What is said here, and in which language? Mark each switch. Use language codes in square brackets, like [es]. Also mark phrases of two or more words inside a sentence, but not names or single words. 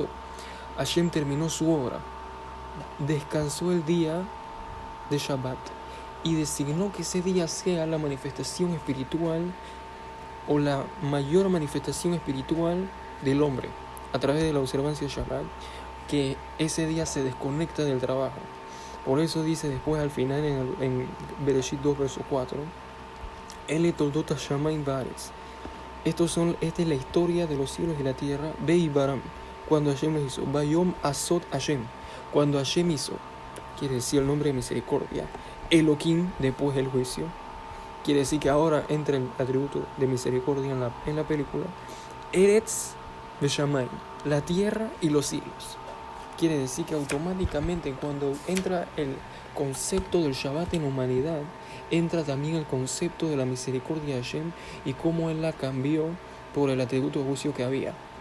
[es] Hashem terminó su obra, descansó el día de Shabbat y designó que ese día sea la manifestación espiritual, o la mayor manifestación espiritual del hombre, a través de la observancia de Shabbat, que ese día se desconecta del trabajo. Por eso dice después al final en Bereshit 2, verso 4, [he] אלה תולדות השמים והארץ. [es] Esta es la historia de los cielos y la tierra. Be'ibaram, cuando Hashem los hizo. [he] ביום עשות השם, [es] cuando Hashem hizo, quiere decir el nombre de misericordia. Elohim, después el juicio. Quiere decir que ahora entra el atributo de misericordia en la película. [he] ארץ ושמים, [es] la tierra y los cielos. Quiere decir que automáticamente cuando entra el concepto del Shabbat en la humanidad, entra también el concepto de la misericordia de Hashem y cómo Él la cambió por el atributo de juicio que había.